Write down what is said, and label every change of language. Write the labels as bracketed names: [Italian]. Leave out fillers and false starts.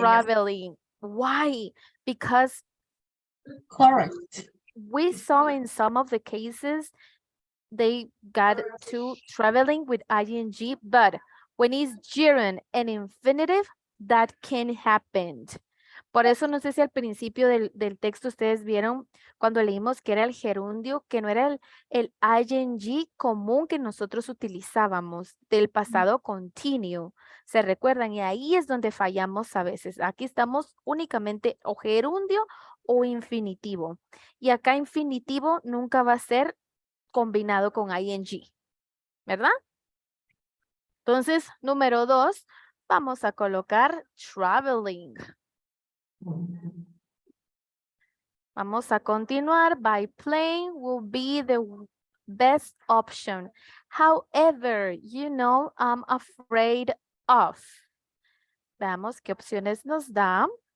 [English] Traveling. Why? Because Correct. we saw in some of the cases, they got to traveling with ing, but when it's gerund and infinitive, that can happen. [Spanish] Por eso no sé si al principio del texto ustedes vieron cuando leímos que era el gerundio, que no era el ing común que nosotros utilizábamos del pasado continuo. ¿Se recuerdan? Y ahí es donde fallamos a veces. Aquí estamos únicamente o gerundio o infinitivo. Y acá infinitivo nunca va a ser combinado con ing, ¿verdad? Entonces, número 2, vamos a colocar traveling. Vamos a continuar. [English] By plane will be the best option. However, you know, I'm afraid of. [Spanish] Veamos qué opciones nos da.